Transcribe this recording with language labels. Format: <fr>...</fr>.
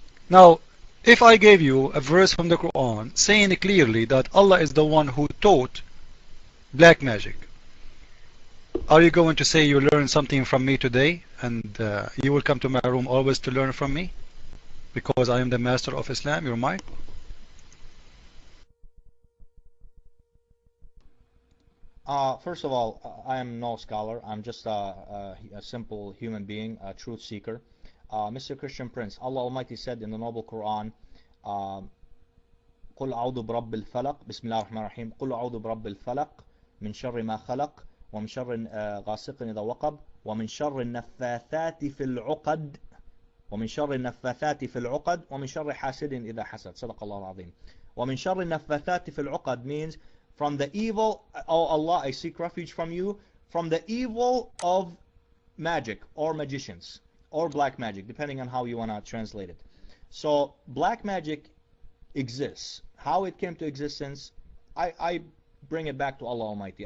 <en>Now, if I gave you a verse from the Quran saying clearly that Allah is the one who taught black magic, are you going to say you learned something from me today and you will come to my room always to learn from me because I am the master of Islam? You're mine. First of all, I am no scholar. I'm just a simple human being, a truth seeker. Mr. Christian Prince, Allah Almighty said in the noble Quran,</en> <ar>قل أعوذ برب الفلق بسم الله الرحمن الرحيم قل أعوذ برب الفلق من شر ما خلق ومن شر غاسق إذا وقب ومن شر النفاثات في العقد ومن شر النفاثات في العقد ومن شر حاسد إذا حسد. صدق الله العظيم. ومن شر النفاثات في العقد</ar> <en>means from the evil, oh Allah, I seek refuge from you from the evil of magic or magicians or black magic, depending on how you want to translate it. So black magic exists. How it came to existence, I bring it back to Allah Almighty.</en>